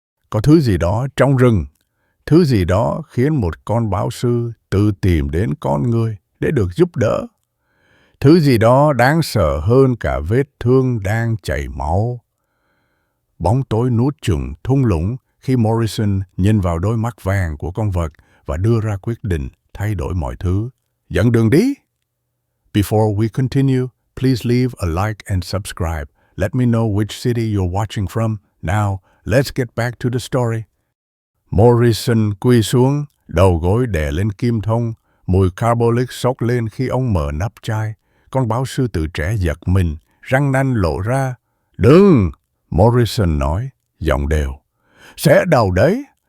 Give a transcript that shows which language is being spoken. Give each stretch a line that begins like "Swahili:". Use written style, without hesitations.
Vietnamese: Có thứ gì đó trong rừng, thứ gì đó khiến một con báo sư tự tìm đến con người để được giúp đỡ. Thứ gì đó đáng sợ hơn cả vết thương đang chảy máu. Bóng tối nuốt chửng thung lũng khi Morrison nhìn vào đôi mắt vàng của con vật và đưa ra quyết định thay đổi mọi thứ. Dẫn đường đi!
English: Before we continue, please leave a like and subscribe. Let me know which city you're watching from. Now, let's get back to the story.
Vietnamese: Morrison quỳ xuống, đầu gối đè lên kim thông, Mùi carbolic xốc lên khi ông mở nắp chai. Con báo sư tử trẻ giật mình, răng nanh lộ ra. Đừng! Morrison nói, giọng đều. Sẽ đau đấy.